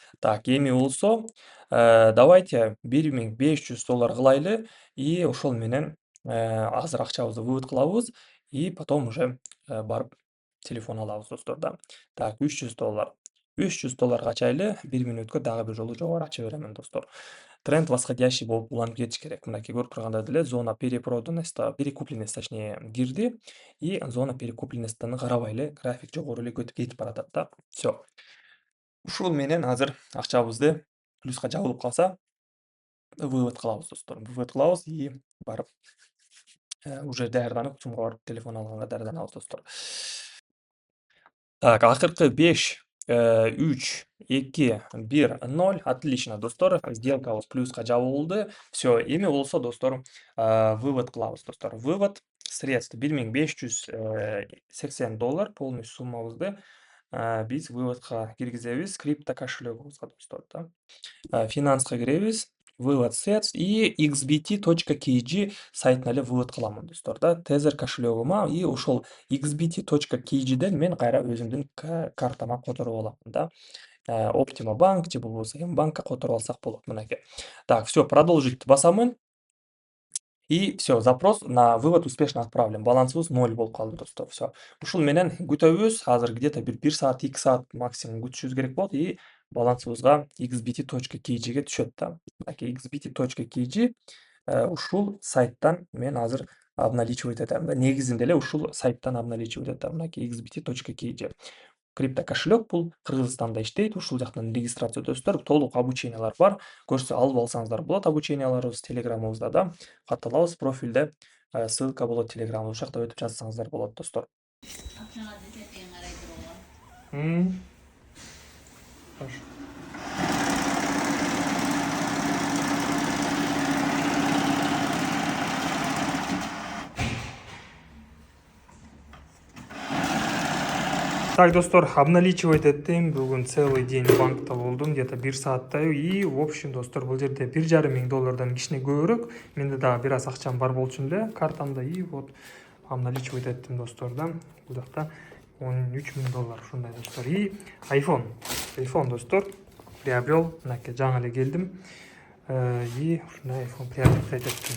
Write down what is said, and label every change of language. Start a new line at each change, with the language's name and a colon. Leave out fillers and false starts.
Kyrgyz: Так, эми болсо давайте $1500 кылайлы и ошол менен азыр акчабызды вывод кылабыз
Russian: и потом уже
Kyrgyz: барып телефон алабыз, достор, да. Так, $300. $300 ачайлы, 1 мүнөткө дагы бир жолу жогору ача беремин, достор. Тренд восходящий болуп уланып кетиш керек. Мынакей көрүп тургандай эле зона перекупленность, точнее, кирди и зона перекупленностьтан карабай эле график жогору эле кетип баратат да.
Russian: Всё.
Kyrgyz: Ушул менен азыр акчабызды плюска жабылып калса, вывод кылабыз, достор. Вывод кылабыз и барып уже даярданып ЦУМга барып телефон алганга даярданабыз, достор. Так, акыркы 5, 3, 2, 1, 0.
Russian: Отлично,
Kyrgyz: достор. Сделкабыз плюска жабылды. Всё, эми болсо, достор, вывод кылабыз, достор. Вывод средств $1580 полный суммабызды биз выводко киргизебиз крипто кошелегубузга, достор, да. Финанска киребиз, вывод средств и xbt.kg сайтына эле вывод кыламын, достор, да. Tether кошелегума и ошол xbt.kgден мен кайра өзүмдүн картама которуп алам да. Optima Bank же болбосо Mbankка которуп алсак болот, мынакей.
Russian: Так, всё, продолжить
Kyrgyz: басамын.
Russian: И всё, запрос на вывод успешно отправлен.
Kyrgyz: Балансыбыз 0 болуп калды, достор. Всё. Ушул менен күтөбүз. Азыр
Russian: где-то
Kyrgyz: бир 1 саат, 2 саат максимум күтүшүбүз керек болот и балансыбызга xbt.kgге түшөт да. Мынакей xbt.kg ушул сайттан мен азыр обналичивать этем да. Негизинде эле ушул сайттан обналичивать этем. Мынакей xbt.kg. Крипто кошелек бул Кыргызстанда иштейт. Ушул жактан регистрация өтөсүздөр. Толук обучениялар бар. Алып алсаңыздар болот. Обученияларыбыз телеграмыбызда да. Кат алабыз профилде. Ссылка болот телеграмыбыз. Ошол жакта өтүп жатсаңыздар болот, достор.
Russian: Хорошо.
Kyrgyz: Так, достор, обналичивать эттим. Бүгүн
Russian: целый день
Kyrgyz: банкта болдум, где-то 1 сааттай.
Russian: И, в общем,
Kyrgyz: достор, бул жерде $1500 кичине көбүрөөк. Менде дагы бир аз акчам бар болчу эле картамда. И вот обналичивать эттим, достор, да. Бул жакта $13.000 ушундай, достор.
Russian: И iPhone,
Kyrgyz: достор,
Russian: приобрел.
Kyrgyz: Мынакей жаңы эле келдим. И ушундай iPhone приобретать эттим.